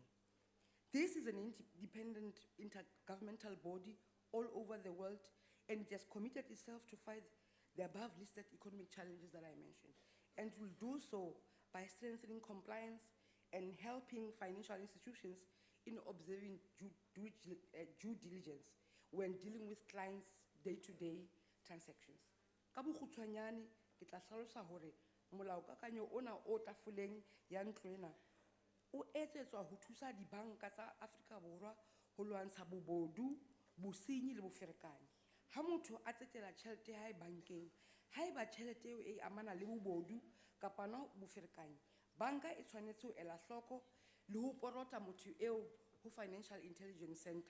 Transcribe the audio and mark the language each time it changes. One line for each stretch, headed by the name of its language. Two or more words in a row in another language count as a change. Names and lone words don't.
English: This is an independent intergovernmental body all over the world, and it has committed itself to fight the above listed economic challenges that I mentioned, and will do so by strengthening compliance and helping financial institutions in observing due diligence when dealing with clients' day-to-day transactions.
Southern Sotho: Ka bokgutshwanyane, ke tla hlalosa hore molaokakanyo ona o tafoleng ya ntlo ena o etsetswa ho thusa dibanka tsa Afrika Borwa ho lwantsha bobodu, bosenyi le boferekanyi. Ha motho a tsetela tjhelete ya hae bankeng, haeba tjhelete eo e amana le bobodu kapa na boferekanyi, banka e tshwanetse ho ela hloko le ho porota motho eo ho Financial Intelligence Center.